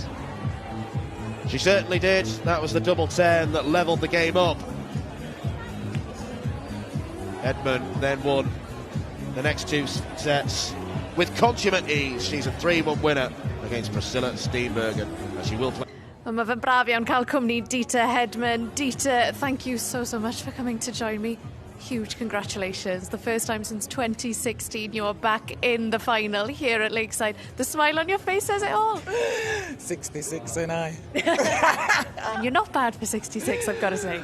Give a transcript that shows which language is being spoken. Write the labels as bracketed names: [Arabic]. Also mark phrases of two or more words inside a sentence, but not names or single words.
[English] She certainly did. That was the double 10 that levelled the game up. Edmund then won the next two sets with consummate ease. She's a 3-1 winner against Priscilla Steenbergen, and she will play. [Welsh] Mae fe'n braf iawn cael cwmni Dita Hedman. [English] Dita, thank you so much for coming to join me. Huge congratulations. The first time since 2016 you're back in the final here at Lakeside. The smile on your face says it all. 66, ain't I? And you're not bad for 66, I've got to say.